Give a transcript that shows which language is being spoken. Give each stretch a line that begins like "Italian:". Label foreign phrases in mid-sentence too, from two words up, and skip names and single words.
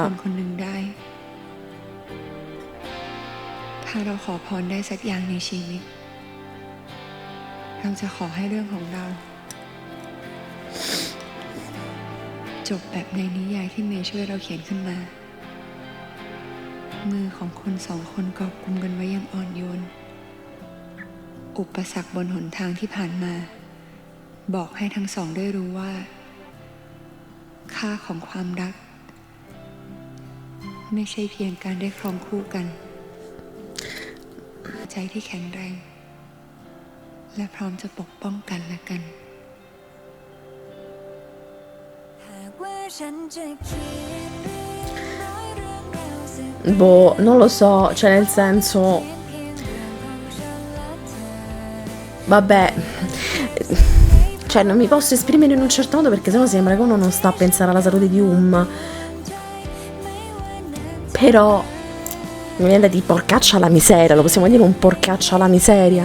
Thai: คนคนหนึ่งได้ ถ้าเราขอพรได้สักอย่างในชีวิต เราจะขอให้เรื่องของเรา จบแบบในนิยายที่เมย์ช่วยเราเขียนขึ้นมา มือของคนสองคนกอบกุมกันไว้อย่างอ่อนโยน อุปสรรคบนหนทางที่ผ่านมา บอกให้ทั้งสองได้รู้ว่า ค่าของความรัก ไม่ใช่เพียงการได้ครองคู่กัน ใจที่แข็งแรง และพร้อมจะปกป้องกันและกัน
Italian: Boh, non lo so, cioè nel senso... Vabbè, cioè non mi posso esprimere in un certo modo perché sennò sembra che uno non sta a pensare alla salute di Però mi viene da dire porcaccia alla miseria, lo possiamo dire un porcaccia alla miseria?